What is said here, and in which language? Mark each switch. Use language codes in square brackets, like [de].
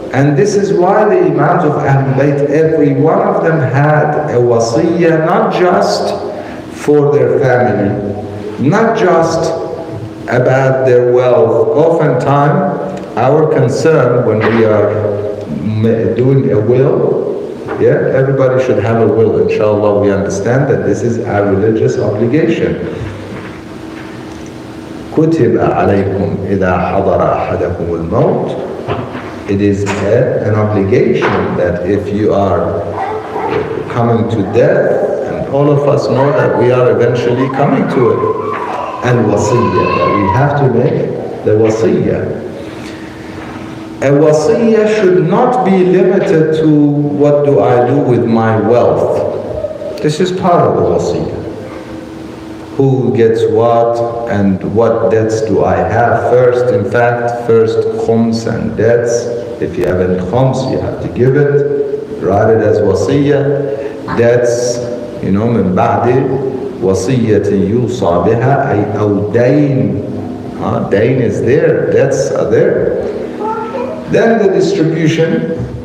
[en] And this is why the Imams of Ahlul Bayt, every one of them had a wasiyah, not just for their family, not just about their wealth. Oftentimes, our concern when we are doing a will, everybody should have a will. Inshallah, we understand that this is our religious obligation. [ar] كتب عليكم إذا حضر أحدكم الموت. [en] It is an obligation that if you are coming to death, and all of us know that we are eventually coming to it, al-wasiyya, that we have to make the wasiyya. A wasiyya should not be limited to what do I do with my wealth. This is part of the wasiyya. Who gets what and what debts do I have first. In fact, first khums and debts. If you have any khums, you have to give it. Write it as wasiyya. [ar] Debts, min ba'di وصية يوصى بها أي أو دين. [en] Dain is there, debts are there. Then the distribution.